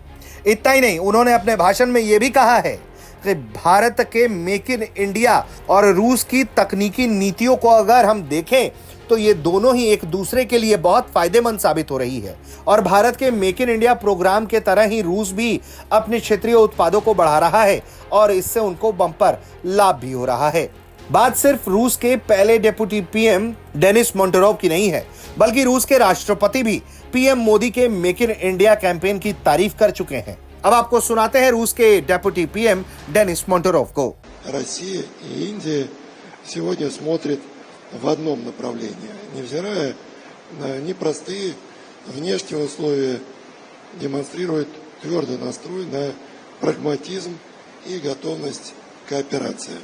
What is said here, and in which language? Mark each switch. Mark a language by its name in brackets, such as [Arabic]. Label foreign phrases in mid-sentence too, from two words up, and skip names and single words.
[Hindi] इतना ही नहीं, उन्होंने अपने भाषण में यह भी कहा है कि भारत के मेक इन इंडिया और रूस की तकनीकी नीतियों को अगर हम देखें तो ये दोनों ही एक दूसरे के लिए बहुत फायदेमंद साबित हो रही है और भारत के मेक इन इंडिया प्रोग्राम के तरह ही रूस भी अपने क्षेत्रीय उत्पादों को बढ़ा रहा है और इससे उनको बम्पर लाभ भी हो रहा है। बात सिर्फ रूस के पहले [English] deputy PM [Hindi] डेनिस मोंटोरोव की नहीं है, बल्कि रूस के राष्ट्रपति भी पीएम मोदी के मेक इन इंडिया कैंपेन की तारीफ कर चुके हैं। अब आपको सुनाते हैं रूस के [English] deputy PM [Hindi] डेनिस मोंटोरोव को। [Russian] Россия и Индия сегодня смотрят в одном направлении, невзирая на непростые внешние условия, демонстрирует твердый настрой на прагматизм и готовность к кооперации.